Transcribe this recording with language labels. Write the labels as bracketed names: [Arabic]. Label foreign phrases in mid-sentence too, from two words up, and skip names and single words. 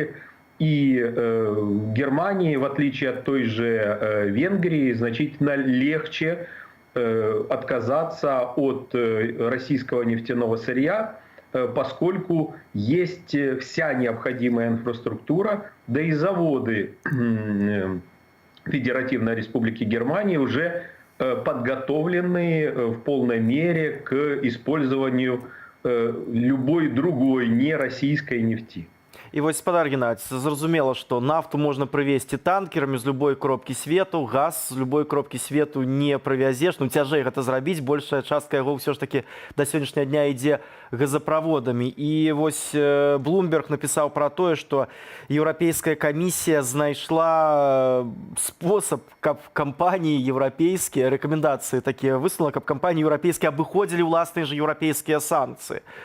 [Russian] И Германии, в отличие от той же Венгрии, значительно легче отказаться от российского нефтяного сырья, поскольку есть вся необходимая инфраструктура, да и заводы Федеративной Республики Германии уже подготовлены в полной мере к использованию любой другой нероссийской нефти. [Belarusian] І вось, спадар Геннадзь, зразумела, што нафту можна прывезці танкерамі з любой кропкі свету, газ з любой кропкі свету не прывязеш, ну цяжэй гэта зрабіць, большая частка яго ўсё ж такі да сённяшняга дня ідзе газаправодамі. І вось Bloomberg напісаў пра тое, што Еўрапейская камісія знайшла спосаб, каб кампаніі еўрапейскія, рэкамендацыі такія выслала, каб кампаніі еўрапейскія абыходзілі ўласныя ж еўрапейскія санкцыі.